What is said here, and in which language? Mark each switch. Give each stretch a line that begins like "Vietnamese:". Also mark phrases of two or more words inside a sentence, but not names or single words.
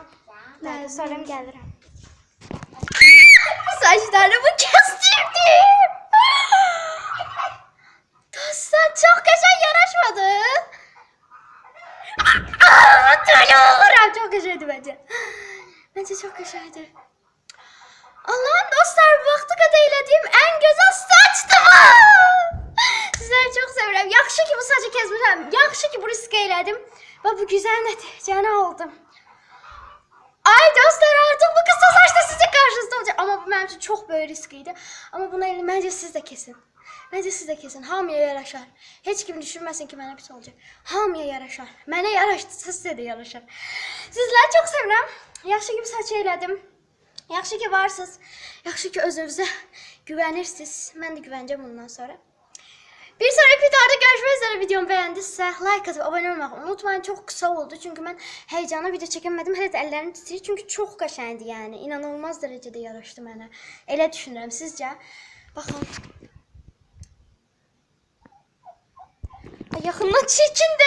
Turkish: Ben sonra gelirim. Saçlarımı kestirdim. Dostlar çok güzel yaraşmadı. Olurum. Çok güzeldi bence. Bence çok güzeldi.
Azerbaijani: Allah'ım dostlar, bu vaxta qədər elədiyim
Turkish: en güzel
Azerbaijani: saçdı bu. Sizləri çox sevirəm. Yaxşı ki bu saçı kesmişəm. Yaxşı ki bu risk elədim. Və bu güzel nəticəni aldım. Ay dostlar,
Turkish: artık bu kısa saçda sizin karşınızda olacak. Ama bu benim için çok böyle riskliydi. Ama buna elini bence siz de kesin. Bence siz de kesin.
Azerbaijani: Hamıya yaraşar. Hiç kim düşünməsin ki mənə pis olacak. Hamıya yaraşar. Mənə yaraşdısa sizə də yaraşar. Sizləri çox sevirəm. Yaxşı ki bu saçı elədim. Yaxşı ki varsınız. Yaxşı ki özünüzə güvenirsiniz. Mən də güvənəcəm bundan sonra.
Turkish: Bir sonraki videoda görüşmek üzere. Videomu beğendiyse like atıp abone olmayı unutmayın. Çok kısa oldu çünkü ben heyecana video çekemedim. Hele de ellerim titriyor çünkü çok qəşəngdi yani. İnanılmaz derecede
Azerbaijani: yaraşdı mənə. Elə düşünürəm sizce. Bakın. Yaxından çəkindi.